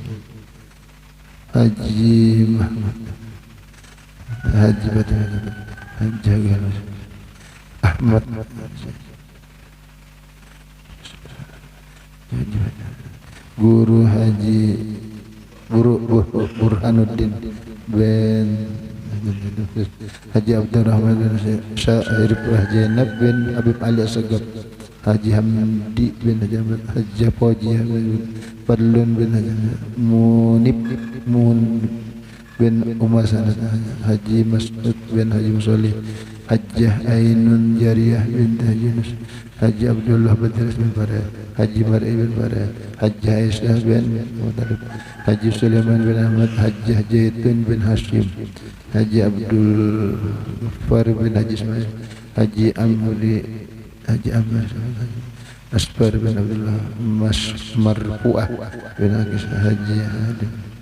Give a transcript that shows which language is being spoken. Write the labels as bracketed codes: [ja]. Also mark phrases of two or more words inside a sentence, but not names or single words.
[id] Haji Muhammad Haji Batal Haji Galas Ahmad Guru Haji Burhanuddin bin Haji Abdurrahman bin Syarif Zainab bin Habib Ali Asgab Haji Hamdi bin Haji Poji Fadlun bin Munib bin Umar Sanad Haji Mas'ud bin Haji Musolih Hajjah Ainun Jariyah bin Haji Nus Haji Abdullah Badris bin Farah Haji Mar'i bin Farah Haji Aisyah bin Mutalib Haji Sulaiman bin Ahmad Haji Jaitun bin Hashim Haji Abdul Far bin Haji Ismail Haji Amri Haji Abbas Asfar bin Abdullah Marfu'ah bin Haji Hadim